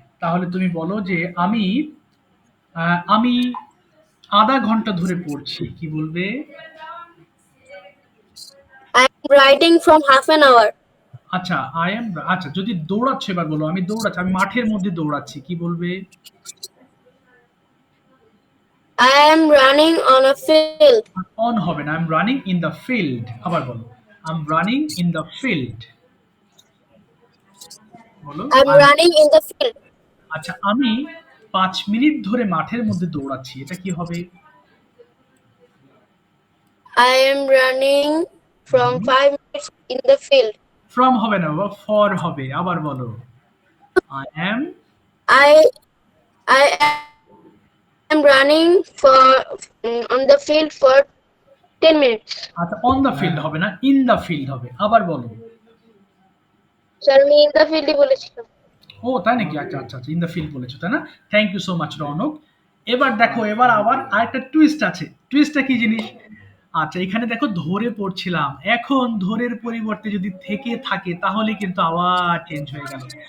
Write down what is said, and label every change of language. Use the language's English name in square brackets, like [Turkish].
[Bangla] তাহলে তুমি বলো যে আমি আমি আধা ঘন্টা ধরে পড়ছি কি বলবে? [English] I am writing from half an hour. [Bangla] আচ্ছা আই এম, আচ্ছা যদি দৌড়াচ্ছ এবার বলো আমি দৌড়াচ্ছি, আমি মাঠের মধ্যে দৌড়াচ্ছি কি বলবে? [English] I am running on a field. On [Bangla] হবে না, [English] I am running in the field. [Bangla] আবার বলো [English] I am running in the field. [Bangla] বলো [English] I am running in the field. [Bangla] আচ্ছা আমি 5 মিনিট ধরে মাঠের মধ্যে দৌড়াচ্ছি, এটা কি হবে? [English] I am running from 5 minutes in the field. [Bangla] From হবে না বাবা, ফর হবে। আবার বলো, [English] I am. I I am running for on the field for 10 minutes. [Bangla] আচ্ছা, অন দ্য ফিল্ড হবে না, ইন দ্য ফিল্ড হবে। আবার বলো। স্যার আমি ইন দ্য ফিল্ডই বলেছিলাম। ও তাই নাকি? আচ্ছা আচ্ছা আচ্ছা, ইন দ্য ফিল্ড বলেছো তাই না? [English] thank you so much [Bangla] Rounak. এবার দেখো, এবার আবার আরেকটা টুইস্ট আছে। টুইস্টটা কি জিনিস? আচ্ছা, এখানে দেখো ধরে পড়ছিলাম, এখন ধরের পরিবর্তে যদি থেকে থাকে তাহলে কিন্তু আবার চেঞ্জ হয়ে গেল।